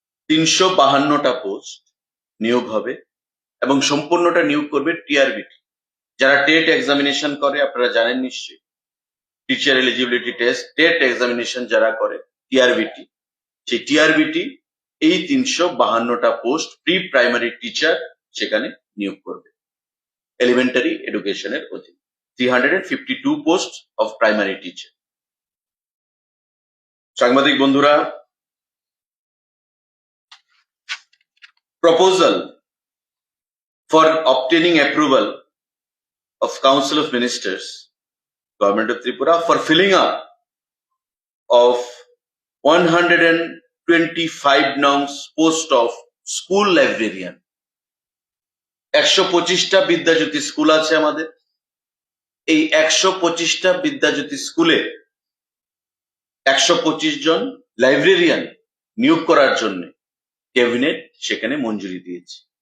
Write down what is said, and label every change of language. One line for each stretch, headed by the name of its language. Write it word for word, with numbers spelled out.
Bangla: তিনশো বাহান্নটা পোস্ট নিয়োগ হবে এবং সম্পূর্ণটা নিয়োগ করবে টিআরবিটি, যারা টেট এক্সামিনেশন করে আপনারা জানেন নিশ্চয়ই, teacher eligibility test, TET examination যারা করে টিআরবিটি, সেই টিআরবিটি এই তিনশো বাহান্নটা পোস্ট প্রি প্রাইমারি টিচার সেখানে নিয়োগ করবে এলিমেন্টারি এডুকেশনের অধীন।
English: Three hundred and fifty two post of primary teacher.
Bangla: সাংবাদিক বন্ধুরা,
English: Proposal for obtaining approval of Council of Ministers, Government of Tripura, for filling up of one hundred twenty-five nongs post of school librarian.
Bangla: একশো পঁচিশটা Vidyajyoti school আছে আমাদের। এই একশো পঁচিশটা বিদ্যাজ্যোতি স্কুলে একশো পঁচিশ জন লাইব্রেরিয়ান নিয়োগ করার জন্য ক্যাবিনেট সেখানে মঞ্জুরি দিয়েছে।